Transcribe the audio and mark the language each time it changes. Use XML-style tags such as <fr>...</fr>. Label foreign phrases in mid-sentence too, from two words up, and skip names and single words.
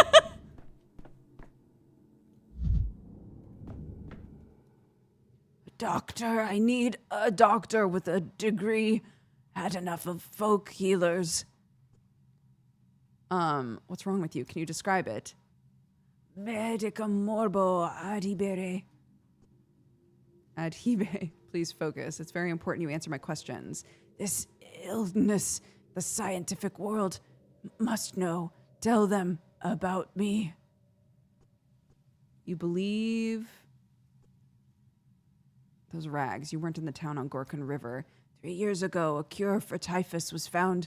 <en>Doctor, I need a doctor with a degree. Had enough of folk healers. What's wrong with you? Can you describe it?</en> <la>Medicum morbo adhibere. Adhibe.</la> <en>Please focus. It's very important you answer my questions. This illness, the scientific world must know. Tell them about me. You believe... Those rags. You weren't in the town on Gorkin River. 3 years ago, a cure for typhus was found.</en>